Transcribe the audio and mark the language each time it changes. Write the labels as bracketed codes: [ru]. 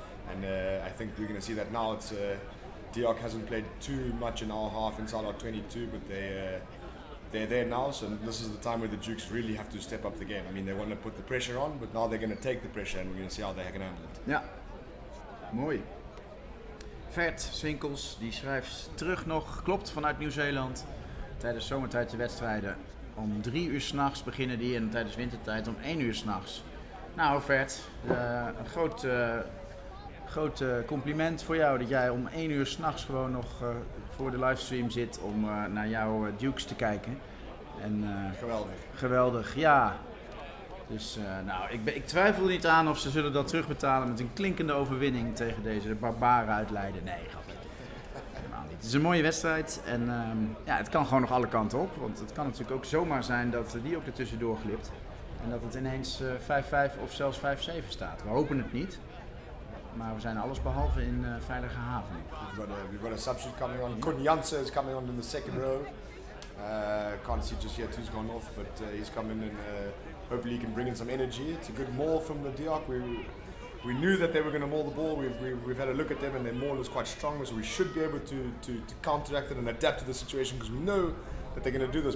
[en] And I think we're going to see that now. It's Diok hasn't played too much in our half inside our 22, but they're there now, so this is the time where the Dukes really have to step up the game. I mean, they want to put the pressure on, but now they're going to take the pressure and we're going to see how they can handle it. [nl] Ja, mooi. Vert Swinkels, die schrijft terug nog, klopt, vanuit Nieuw-Zeeland. Tijdens zomertijd de wedstrijden om 3 uur 's nachts beginnen die en tijdens wintertijd om 1 uur 's nachts. Nou Vert, een groot compliment voor jou dat jij om 1 uur 's nachts gewoon nog voor de livestream zit om naar jouw Dukes te kijken. En, geweldig, ja. Dus ik twijfel er niet aan of ze zullen dat terugbetalen met een klinkende overwinning tegen deze barbaren uit Leiden. Nee, grapje. Helemaal niet. Het is een mooie wedstrijd en het kan gewoon nog alle kanten op. Want het kan natuurlijk ook zomaar zijn dat die ook ertussendoor glipt. En dat het ineens 5-5 of zelfs 5-7 staat. We hopen het niet. Maar we zijn alles behalve in veilige haven. [en] We've got a substitute coming on. Kun Jansen is coming on in the second row. Can't see just yet who's gone off, but he's coming in. Hopefully he can bring in some energy. It's a good maul from the Diok. We knew that they were going to maul the ball. We've had a look at them and their maul is quite strong, so we should be able to counteract it and adapt to the situation because we know that they're going to do this.